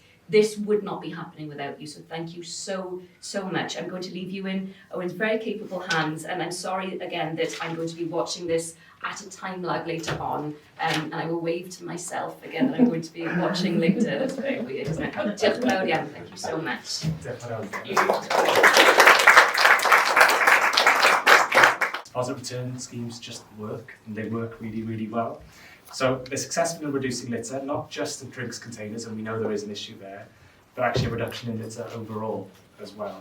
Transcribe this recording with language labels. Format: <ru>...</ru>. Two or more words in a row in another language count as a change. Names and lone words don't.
<en>This would not be happening without you, so thank you so much. I'm going to leave you in Owen's very capable hands, and I'm sorry again that I'm going to be watching this at a time lag later on, and I will wave to myself again that I'm going to be watching later. That's very weird, isn't it?</en> <cy>Diolch yn fawr iawn,</cy> <en>thank you so much. Deposit return schemes just work, and they work really, really well. So they're successful in reducing litter, not just of drinks containers, and we know there is an issue there, but actually a reduction in litter overall as well.</en>